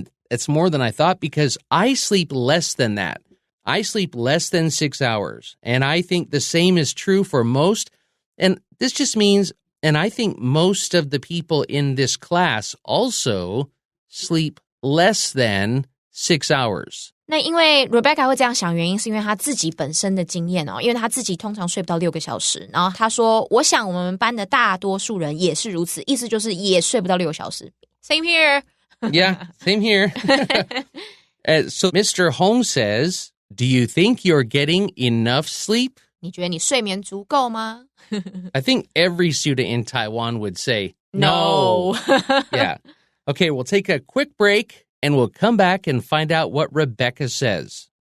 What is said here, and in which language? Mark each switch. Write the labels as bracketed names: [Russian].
[English] It's more than I thought because I sleep less than that. I sleep less than 6 hours. And I think the same is true for most. And this just means, and I think most of the people in this class also sleep less than 6 hours. [Chinese] 那因为 Rebecca 会这样想，原因是因为她自己本身的经验哦，因为她自己通常睡不到6个小时，然后她说，我想我们班的大多数人也是如此，意思就是也睡不到6个小时。 [English] Same here. Yeah, same here. So Mr. Holmes says, do you think you're getting enough sleep? [Chinese] 你觉得你睡眠足够吗？ [English] I think every student in Taiwan would say, No. Yeah. Okay, we'll take a quick break. And we'll come back and find out what Rebecca says.